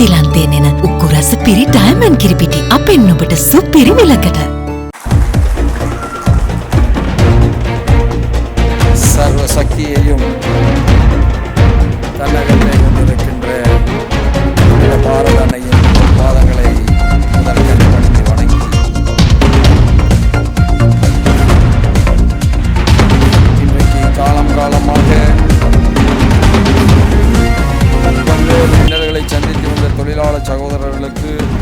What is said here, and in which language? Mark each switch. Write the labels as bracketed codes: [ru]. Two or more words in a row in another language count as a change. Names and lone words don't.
[si] තේනෙන උකුරස පිරි ඩයමන්ඩ් කිරිපිටි අපෙන් ඔබට සුපිරි මිලකට. [ta] சர்வ சக்தியையும் தன்னகத்தை கொண்டிருக்கின்ற பாரத அன்னையின் பாதங்களை முதற்கண் பணிந்து வணங்கி இன்றைக்கு காலமாக பல்வேறு இன்னல்களை சந்தித்து வந்த தொழிலாளர் சகோதரர்களுக்கு